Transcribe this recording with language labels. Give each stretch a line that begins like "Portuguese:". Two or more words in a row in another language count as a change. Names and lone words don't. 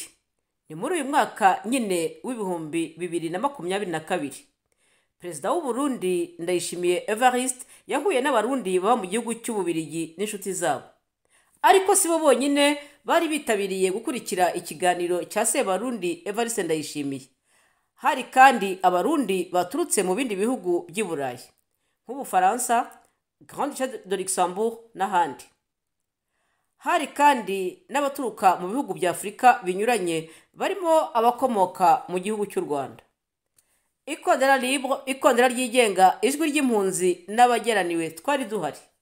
Kinyarwanda: Ni muri uyu mwaka nyine w'ibihumbi 2022 Prezida w'u Burundi Ndayishimiye Evariste yahuye n'Abarundi baba mu gihugu cy'ububiligi n'inshuti zabo. Ariko sibo bonyine bari bitabiriye gukurikira ikiganiro cya Sebarundi Evariste Ndayishimiye. Hari kandi Abarundi baturutse mu bindi bihugu by'i Burayi nk'Ubufaransa, Duché de Luxembourg n'ahandi. Hari kandi n'abaturuka mu bihugu bya Afrika binyuranye barimo abakomoka mu gihugu cy'u Rwanda. Ikondera ryigenga, ijwi ry'impunzi n'abageraniwe twari duhari.